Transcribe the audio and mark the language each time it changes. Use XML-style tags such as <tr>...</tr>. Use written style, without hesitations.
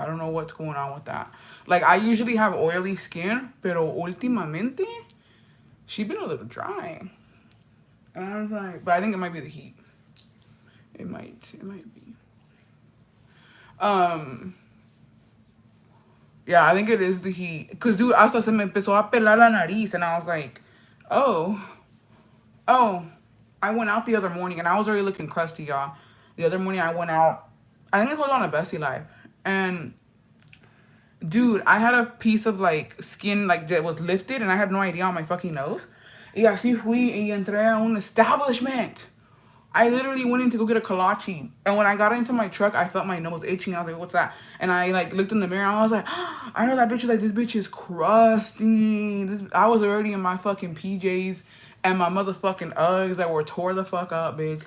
<en>I don't know what's going on with that. Like, I usually have oily skin,</en> <es>pero últimamente,</es> <en>she's been a little dry. And I was like, but I think it might be the heat. It might be. Yeah, I think it is the heat. Because, dude,</en> <es>hasta se me empezó a pelar la nariz.</es> <en>And I was like, oh, oh. I went out the other morning and I was already looking crusty, y'all. The other morning I went out. I think it was on a Bessie Live. And, dude, I had a piece of, like, skin, like, that was lifted. And I had no idea on my fucking nose.</en> <es>Y así fui y entré a un establishment.</es> <en>I literally went in to go get a kolache. And when I got into my truck, I felt my nose itching. I was like, what's that? And I, like, looked in the mirror. And I was like, I know that bitch is like, this bitch is crusty. I was already in my fucking PJs and my motherfucking Uggs that were tore the fuck up, bitch.</en>